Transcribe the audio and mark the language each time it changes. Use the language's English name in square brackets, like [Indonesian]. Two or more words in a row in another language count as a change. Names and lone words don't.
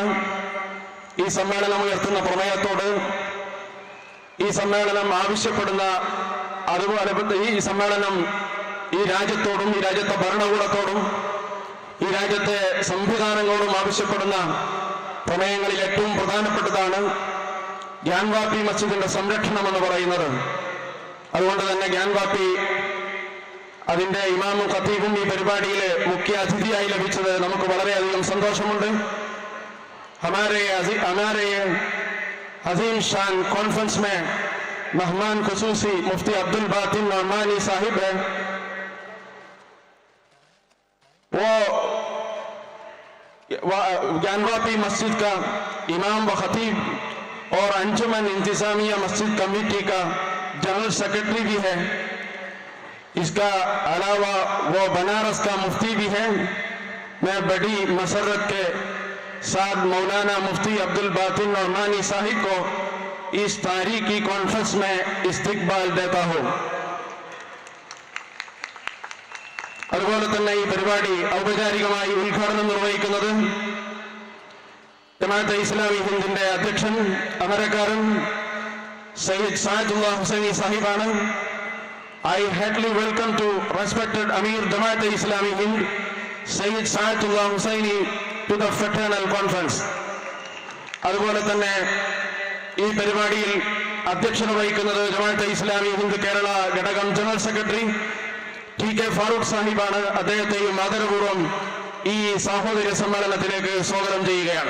[Malayalam] ഈ സമ്മേളനം ഉയർത്തുന്ന പ്രമേയത്തോട്, ഈ സമ്മേളനം ആവശ്യപ്പെടുന്ന, അതുപോലെ ഈ സമ്മേളനം ഈ രാജ്യത്തോടും ഈ രാജ്യത്തെ ഭരണകൂടത്തോടും ഈ രാജ്യത്തെ സംവിധാനങ്ങളോടും ആവശ്യപ്പെടുന്ന പ്രമേയങ്ങളിൽ ഏറ്റവും പ്രധാനപ്പെട്ടതാണ് ഗ്യാൻവാപ്പി മസ്ജിദിന്റെ സംരക്ഷണം എന്ന് പറയുന്നത്. അതുകൊണ്ട് തന്നെ ഗ്യാൻവാപ്പി അതിന്റെ ഇമാമും ഖത്തീബും ഈ പരിപാടിയിൽ മുഖ്യ അതിഥിയായി ലഭിച്ചത് നമുക്ക് വളരെയധികം സന്തോഷമുണ്ട്. [Hindi] हमारे अजीम शान कॉन्फ्रेंस में मेहमान खुसूसी मुफ्ती अब्दुल बातिन नौमानी साहिब है. वो ज्ञानवापी मस्जिद का इमाम व खतीब और अंजुमन इंतजामिया मस्जिद कमेटी का जनरल सेक्रेटरी भी है. इसका अलावा वो बनारस का मुफ्ती भी है. मैं बड़ी मसरत के साथ मौलाना मुफ्ती अब्दुल बातिन नौमानी साहिब को इस तारीखी कॉन्फ्रेंस में इस्तकबाल देता हूँ. [Malayalam] അതുപോലെ തന്നെ ഈ പരിപാടി ഔപചാരികമായി ഉദ്ഘാടനം നിർവഹിക്കുന്നത് ജമാഅത്തെ ഇസ്ലാമി ഹിന്ദിന്റെ അധ്യക്ഷൻ അമരക്കാരൻ സയ്യിദ് സാദുല്ലാ ഹുസൈനി സാഹിബാണ്. [English] I heartily welcome to respected Amir Jamaat Islami Hind Sayyid Saadullah Hussaini to the fraternal conference. [Malayalam] അതുപോലെ തന്നെ ഈ പരിപാടിയിൽ അധ്യക്ഷത വഹിക്കുന്നത് ജമാഅത്തെ ഇസ്ലാമി ഹിന്ദ് കേരള ഘടകം ജനറൽ സെക്രട്ടറി TK ഫാറൂഖ് സാഹിബാണ്. അദ്ദേഹത്തെയും ആദരപൂർവ്വം ഈ സഹോദര്യ സമ്മേളനത്തിലേക്ക് സ്വാഗതം ചെയ്യുകയാണ്.